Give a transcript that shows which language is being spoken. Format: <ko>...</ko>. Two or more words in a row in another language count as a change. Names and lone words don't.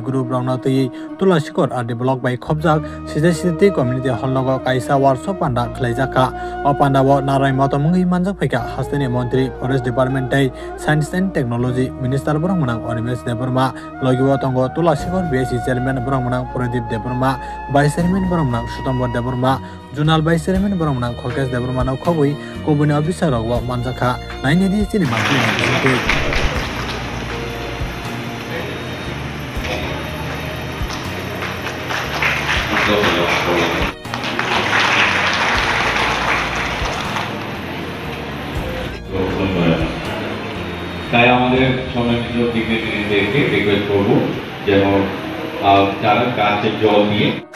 <trp>group rang no tei Tulasikor adi block bai khobjak sijai</trp> <en>community hall</en> <trp>logo kaisa workshop panda khlaijaka o panda bo narai motomungui manjak phaika hasteni mantri</trp> <en>Forest Department</en> <trp>tei</trp> <en>Science and Technology Minister</en> <trp>borang manang Onimesh Debarma logibo tongo Tulasikor</trp> <en>BSc chairman</en> <trp>borang manang Pradip Debarma</trp> <en>vice chairman</en> <trp>borang manang Sutombar Debarma Junal</trp> <en>vice chairman</en> <trp>borang manang Khorkesh Debarma no khobui kobuni officer rok manjaka naini di chini mangkli ni</trp> <bn>তাই আমাদের সম্মানিত দিগ্গজদেরকে রিকোয়েস্ট করব যেন তারা গাছের জল দিয়ে</bn>